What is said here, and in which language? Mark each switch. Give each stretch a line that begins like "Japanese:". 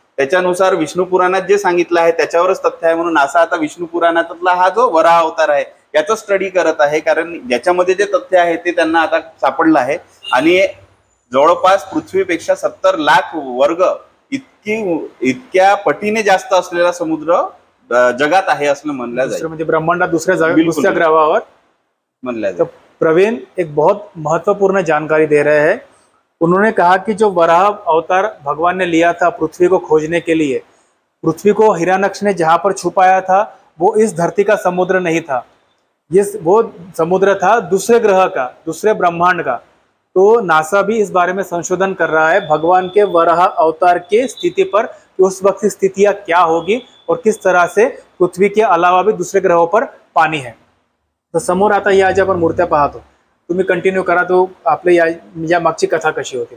Marathi: त्याच्यानुसार विष्णू पुराणात जे सांगितलं आहे त्याच्यावरच तथ्य आहे, म्हणून नासा आता विष्णू पुराणातला हा जो वराह अवतार आहे याचा स्टडी करत आहे, कारण ज्याच्यामध्ये जे तथ्य आहे ते त्यांना आता सापडलं आहे आणि जवळपास पृथ्वीपेक्षा 70 लाख वर्ग इतक्या पटीने जास्त असलेला समुद्र जगात आहे असं म्हणलं जाईल। म्हणजे ब्रह्मांडात दुसऱ्या ग्रहावर म्हणलं जाईल।
Hindi: प्रवीण एक बहुत महत्वपूर्ण जानकारी दे रहे हैं। उन्होंने कहा कि जो वराह अवतार भगवान ने लिया था पृथ्वी को खोजने के लिए, पृथ्वी को हिरण्यक्ष ने जहां पर छुपाया था वो इस धरती का समुद्र नहीं था, वो समुद्र था दूसरे ग्रह का, दूसरे ब्रह्मांड का। तो नासा भी इस बारे में संशोधन कर रहा है भगवान के वराह अवतार के स्थिति पर, कि उस वक्त की स्थितियां क्या होगी और किस तरह से पृथ्वी के अलावा भी दूसरे ग्रहों पर पाणी है।
Marathi: तर समोर आता या ज्या आपण मूर्त्या पाहतो, तुम्ही कंटिन्यू करा, तो आपले या मागची कथा कशी होती?